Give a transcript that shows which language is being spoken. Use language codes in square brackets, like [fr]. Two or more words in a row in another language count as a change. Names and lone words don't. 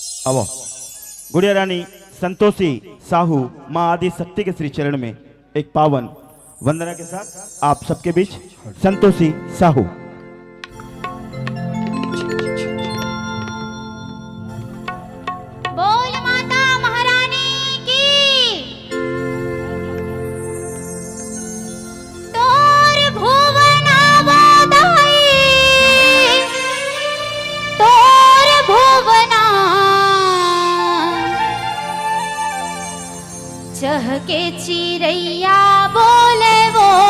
[hne] आवो गुड़िया रानी संतोषी साहू माँ आदि शक्ति के श्री चरण में एक पावन वंदना के साथ आप सबके बीच संतोषी साहू। बोल माता महारानी की। तोर भुवनावदाई, तोर भुवना चहके चिरैया बोले वो